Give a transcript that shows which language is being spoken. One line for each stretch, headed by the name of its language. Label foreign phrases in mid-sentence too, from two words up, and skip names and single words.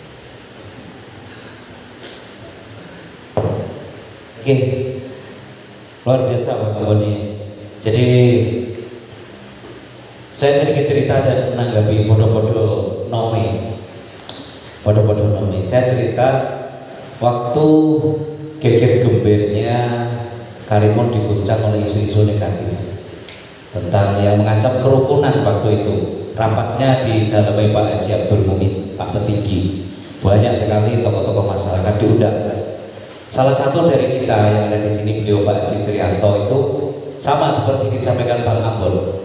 Indonesian: Oke, Luar biasa Pak Boni. Jadi saya sedikit cerita dan menanggapi
Javanese: podo-podo nome. Podo-podo nome.
Indonesian: Saya cerita waktu geger gembirnya Karimun diguncang oleh isu-isu negatif tentang yang mengancam kerukunan waktu itu. Rapatnya di dalamnya Pak Haji Abdul Mumin, Pak Petinggi. Banyak sekali tokoh-tokoh masyarakat diundang. Salah satu dari kita yang ada di sini, beliau Pak Haji Srianto, itu sama seperti disampaikan Bang Ambon.